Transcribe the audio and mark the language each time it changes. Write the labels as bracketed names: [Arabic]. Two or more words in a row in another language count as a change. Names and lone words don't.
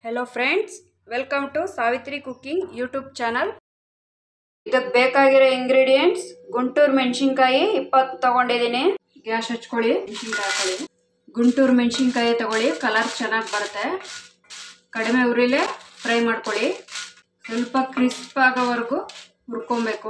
[English] hello friends, welcome to Savitri cooking YouTube channel. [Kannada] ಇದಕ್ಕೆ ಬೇಕಾಗಿರೋ ಇಂಗ್ರೀಡಿಯೆಂಟ್ಸ್ ಗುಂಟೂರು ಮೆಣಸಿನಕಾಯಿ 20 ತಗೊಂಡಿದ್ದೀನಿ। ಗ್ಯಾಸ್ ಹಚ್ಕೊಳ್ಳಿ, ಮೆಣಸಿನಕಾಯಿ ಹಾಕೊಳ್ಳಿ। ಗುಂಟೂರು ಮೆಣಸಿನಕಾಯಿ ತಗೊಳ್ಳಿ, ಕಲರ್ ಚೆನ್ನಾಗಿ ಬರುತ್ತೆ। ಕಡಿಮೆ ಉರಿಲೇ ಫ್ರೈ ಮಾಡ್ಕೊಳ್ಳಿ, ಸ್ವಲ್ಪ ಕ್ರಿಸ್ಪ್ ಆಗೋವರೆಗೂ ಹುರ್ಕೊಬೇಕು।